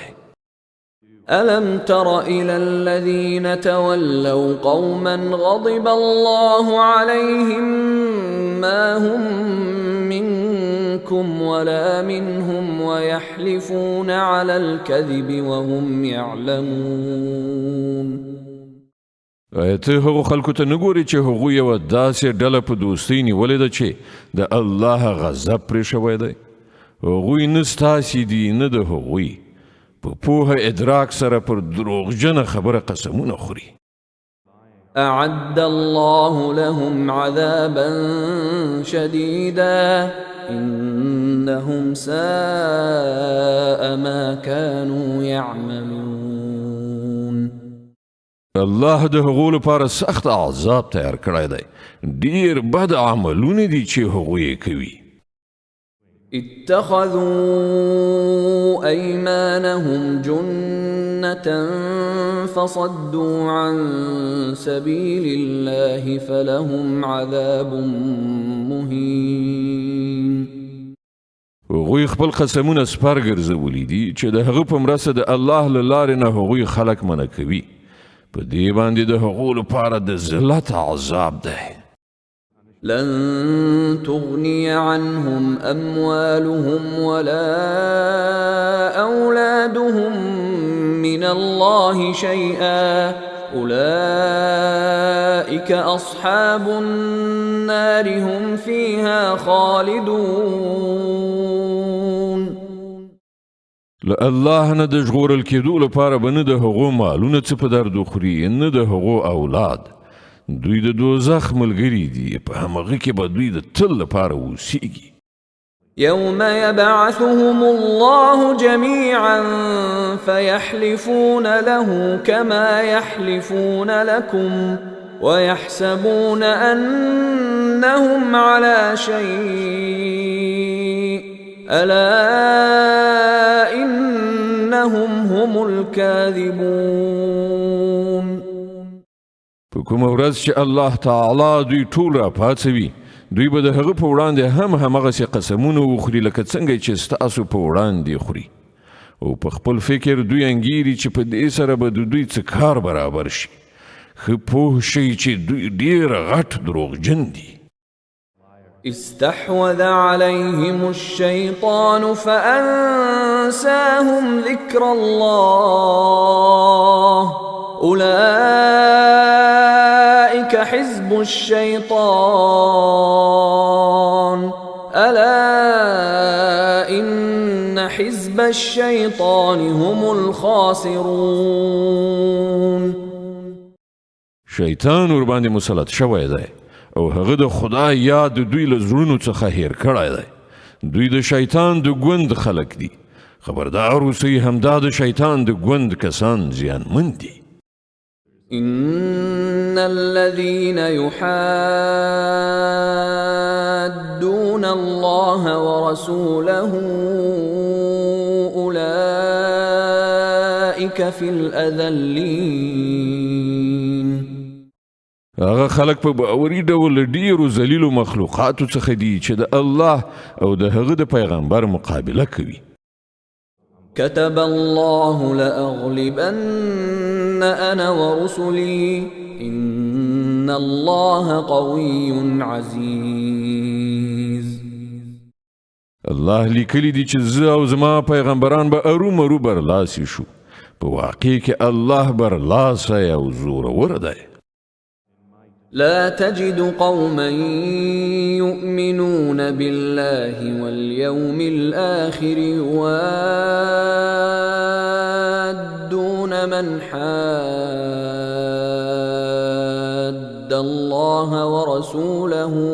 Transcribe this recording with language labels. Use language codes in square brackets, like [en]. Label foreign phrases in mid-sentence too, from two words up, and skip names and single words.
[ar] ألم تر إلى الذين تولوا قوما غضب الله عليهم ما هم منكم ولا منهم ويحلفون على الكذب وهم يعلمون. [ps] ته هغو خلکو ته نه ګورې چې هغوی یوه داسې ډله په دوستۍ نیولې ده چې د الله غضب پرې شوی دی هغوی نه ستاسې دي نه د هغوی په پوهه ادراک سره پر دروغجنه خبره قسمونه خوري. [ar] أعد الله لهم عذابا شديدا إنهم ساء ما كانوا يعملون. [ps] الله د هغو لپاره سخت عذاب تیار کړی دی ډیر بد عملونه دي چې هغوی کوي. [ar] اتخذوا أيمانهم جنة فصدوا عن سبيل الله فلهم عذاب مهين. [ps] هغوی خپل قسمونه سپر ګرځولي دي چې د هغه په مرسته د الله له لارې نه هغوی خلک منع کوي په دې باندې د هغو لپاره د ذلت عذاب دی. [ar] لن تغني عنهم أموالهم ولا أولادهم من الله شيئا أولئك أصحاب النار هم فيها خالدون. [ps] الله نه د ژغورل کېدو لپاره به نه د هغو مالونه څه په درد خوري نه د هغو اولاد دوی د دوزخ ملګري دي په همغه کې به دوی د تل لپاره اوسیږي. [ar] يوم يبعثهم الله جميعا فيحلفون له كما يحلفون لكم ويحسبون أنهم على شيء ألا إنهم هم الكاذبون. [ps] په کومه ورځ چې الله تعالی دوی ټول راپاڅوي دوی به د هغه په وړاندې همغسې قسمونه وخوري لکه څنګه چې ستاسو په وړاندې خوري او په خپل فکر دوی انګیري چې په دې سره به د دوی څه کار برابر شي ښه پوه شئ چې دوی ډېر غټ دروغجن دي. [ar] استحوذ عليهم الشيطان فأنساهم ذكر الله أولئك حزب الشيطان ألا حزب الشيطان هم الخاسرون. [ps] شیطان ور باندې مسلط شوی دی او هغه د خدای یاد دوی له زړونو څخه هیر کړی دی. دوی د شیطان د ګوند خلک دي. خبردار اوسئ، همدا د شیطان د ګوند کسان زیانمن دي. [ar] إن الذين يحادون الله ورسوله أولئك في الأذلين. [ps] هغه خلک په باوري ډول ډیرو ذلیلو مخلوقاتو څخه دي چې د الله او د هغه د پیغمبر مقابله کوي. [ar] كتب الله لأغلبن أنا ورسلي إن الله قوي عزيز. [ps] الله لیکلی دی چې زه او زما پیغمبران به ارومرو برلاسي شو. په واقع کې الله برلاسه او زورور دی. [ar] لا تجد قوما يؤمنون بالله واليوم الآخر يوادون من حاد الله ورسوله